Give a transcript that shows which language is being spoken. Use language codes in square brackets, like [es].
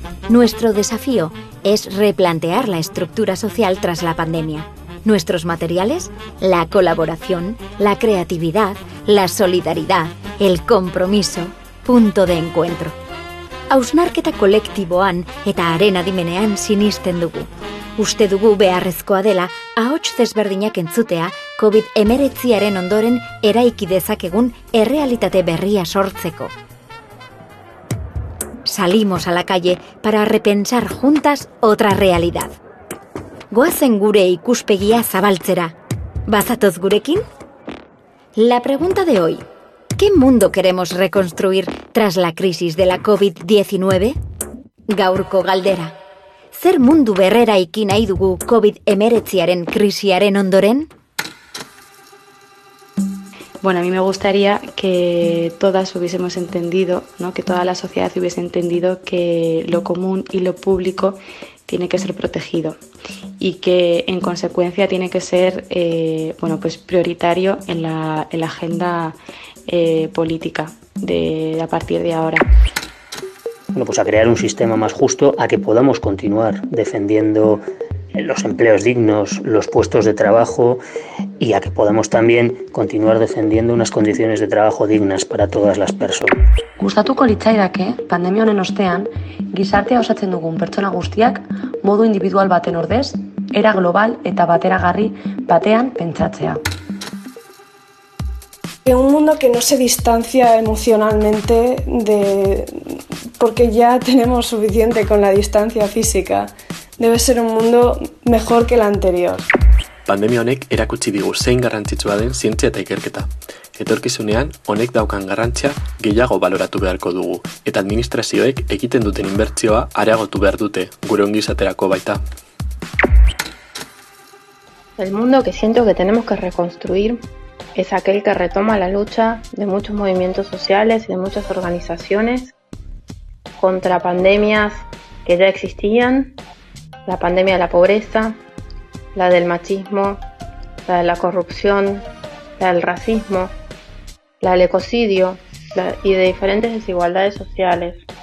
[es] Nuestro desafío es replantear la estructura social tras la pandemia. Nuestros materiales, la colaboración, la creatividad, la solidaridad, el compromiso, punto de encuentro. [eu] Hausnarketa kolektiboan eta arena dimenean sinisten dugu. Uste dugu beharrezkoa dela ahots desberdinak entzutea COVID-19aren ondoren eraiki dezakegun errealitate berria sortzeko. [es] Salimos a la calle para repensar juntas otra realidad. [eu] Goazen gure ikuspegia zabaltzera. ¿Bazatoz gurekin? [es] La pregunta de hoy. ¿Qué mundo queremos reconstruir tras la crisis de la COVID-19? [eu] Gaurko galdera. ¿Zer mundu berreraikin nahi dugu COVID-19aren krisiaren ondoren? [es] Bueno, a mí me gustaría que todas hubiésemos entendido, ¿no? Que toda la sociedad hubiese entendido que lo común y lo público tiene que ser protegido y que en consecuencia tiene que ser prioritario en la agenda política a partir de ahora. Bueno, pues a crear un sistema más justo, a que podamos continuar defendiendo los empleos dignos, los puestos de trabajo y a que podamos también continuar defendiendo unas condiciones de trabajo dignas para todas las personas. [eu] Gustatuko litzaidake, pandemia honen ostean, gizartea osatzen dugun pertsona guztiak modu individual baten ordez, era global eta bateragarri batean pentsatzea. [es] En un mundo que no se distancia emocionalmente de porque ya tenemos suficiente con la distancia física. Debe ser un mundo mejor que el anterior. [eu] Pandemia honek erakutsi digu zein garrantzitsua den zientzia eta ikerketa. Etorkizunean honek daukan garrantzia gehiago baloratu beharko dugu eta administrazioek egiten duten inbertsioa areagotu behar dute, gure ongizaterako baita. [es] El mundo que siento que tenemos que reconstruir es aquel que retoma la lucha de muchos movimientos sociales y de muchas organizaciones contra pandemias que ya existían. La pandemia de la pobreza, la del machismo, la de la corrupción, la del racismo, la del ecocidio y de diferentes desigualdades sociales.